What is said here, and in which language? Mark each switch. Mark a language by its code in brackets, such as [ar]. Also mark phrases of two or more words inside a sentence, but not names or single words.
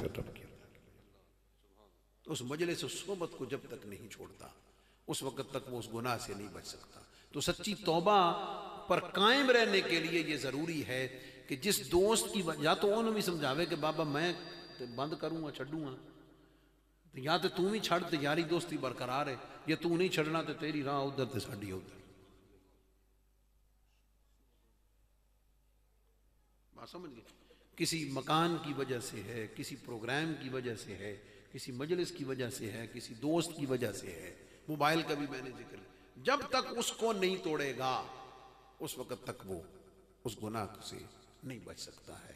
[ur] پھر رب کی اس مجلس اس صحبت کو جب تک نہیں چھوڑتا اس وقت تک وہ اس گناہ سے نہیں بچ سکتا. تو سچی توبہ پر قائم رہنے کے لیے یہ ضروری ہے کہ جس دوست کی یا تو انہوں بھی سمجھاوے کہ بابا میں بند کروں گا چھڑوں گا، یا تو تم ہی چھڑ تے یاری دوستی برقرار ہے، یا تو نہیں چھڑنا تو [pa] تیری راہ ادھر تے ساڈی ادھر. [ur] بات سمجھ گئے؟ کسی مکان کی وجہ سے ہے، کسی پروگرام کی وجہ سے ہے، کسی مجلس کی وجہ سے ہے، کسی دوست کی وجہ سے ہے، موبائل کا بھی میں نے ذکر، جب تک اس کو نہیں توڑے گا اس وقت تک وہ اس گناہ سے نہیں بچ سکتا ہے.